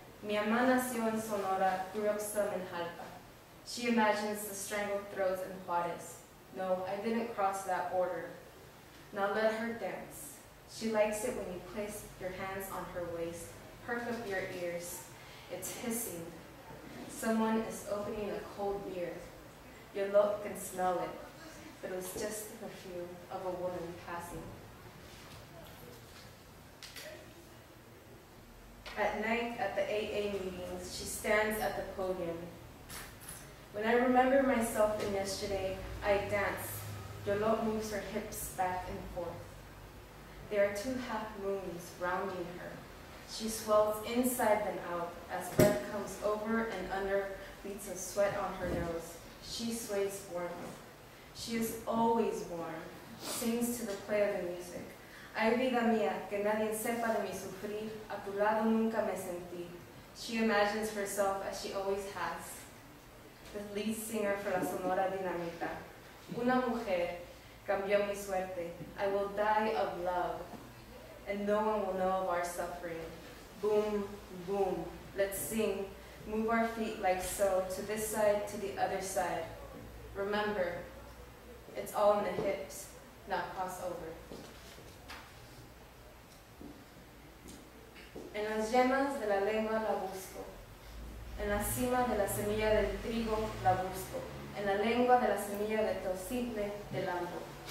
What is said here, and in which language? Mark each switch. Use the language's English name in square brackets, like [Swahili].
[Spanish] Mi mamá nació en Sonora, [English] grew up some in Jalpa. She imagines the strangled throats in Juarez. No, I didn't cross that border. Now let her dance. She likes it when you place your hands on her waist, perk up your ears. It's hissing. Someone is opening a cold beer. Your look can smell it, but it was just the perfume of a woman passing. At night, at the AA meetings, she stands at the podium. When I remember myself in yesterday, I dance. Yolot moves her hips back and forth. There are 2 half moons rounding her. She swells inside then out as breath comes over and under, beats of sweat on her nose. She sways warmly. She is always warm, sings to the play of the music. [Spanish] Ay, vida mía, que nadie sepa de mi sufrir, a tu lado nunca me sentí. [English] She imagines herself as she always has. The lead singer for La Sonora Dinamita. [Spanish] Una mujer cambió mi suerte. [English] I will die of love, and no one will know of our suffering. Boom, boom, let's sing. Move our feet like so, to this side, to the other side. Remember, it's all in the hips, not crossover. [Spanish] En las yemas de la lengua la busco. En la cima de la semilla del trigo la busco. En la lengua de la semilla de tocitle del ambo.